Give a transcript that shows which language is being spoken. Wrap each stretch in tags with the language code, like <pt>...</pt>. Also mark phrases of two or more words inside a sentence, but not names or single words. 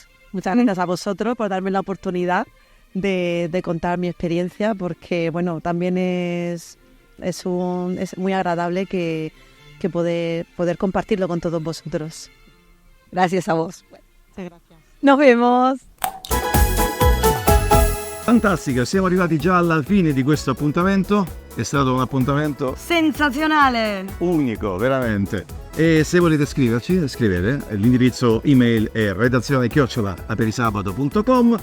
<es>Muchas gracias a vosotros por darme la oportunidad de contar mi experiencia, porque bueno, también es muy agradable que poder compartirlo con todos vosotros. Gracias a vos. Muchas gracias. Nos vemos.</es> <it>Fantastico, siamo arrivati già alla fine di questo appuntamento. È stato un appuntamento Sensazionale. unico, veramente. E se volete scriverci, scrivete. L'indirizzo email è redazione@aperisabato.com.</it>